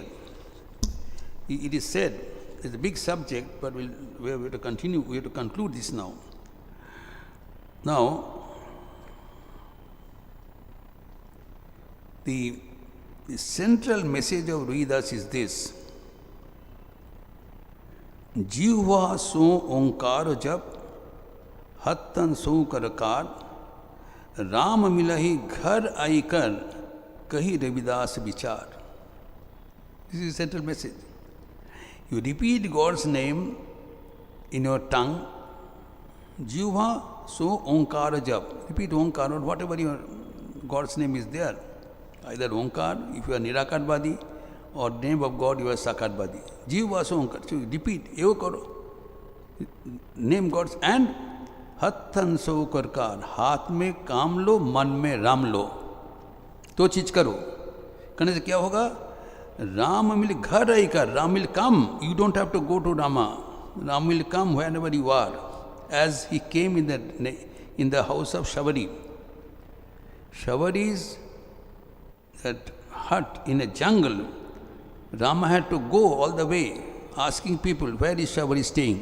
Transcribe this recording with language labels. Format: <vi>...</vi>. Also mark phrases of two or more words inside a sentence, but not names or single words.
<en>It is said, it's a big subject, but we have to continue, we have to conclude this now. Now, the central message of Vedas is this:</en> <hi>जीवा सो ओंकार जप हत्तन सो करकार राम मिलहि घर आई कर कही रविदास विचार.</hi> <en>This is the central message. You repeat God's name in your tongue.</en> <hi>जीवा सो ओंकार जप.</hi> <en>Repeat onkar or whatever your God's name is there. Either onkar if you are nirakarbadi, or name of God you are sakarbadi.</en> <hi>जीवा सो ओंकार.</hi> <en>So you repeat.</en> <gu>એવો કરો.</gu> <en>Name God's and</en> <hi>हाथन सो करकार. हाथ में काम लो, मन में राम लो. तो चीज करो. करने से क्या होगा?</hi> <en>Ram will</en> <hi>घर आई कर.</hi> <en>Ram will come. You don't have to go to Rama. Ram will come wherever you are. As he came in the house of Shavari. Shavari is that hut in a jungle. Rama had to go all the way asking people, where is Shavari staying?</en>